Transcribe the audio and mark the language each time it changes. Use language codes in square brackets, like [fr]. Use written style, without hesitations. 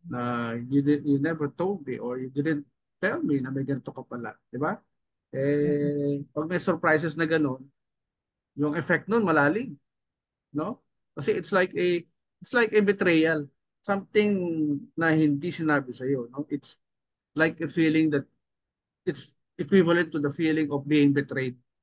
[en] Na you never told me or you didn't tell me [tl] na may ganito ka pala. Di ba? Mm. Pag may surprises na ganun, yung effect nun malalim. No? [en] Kasi it's like a betrayal. [tl] Something na hindi sinabi sa iyo. No? [en] It's like a feeling that it's equivalent to the feeling of being betrayed.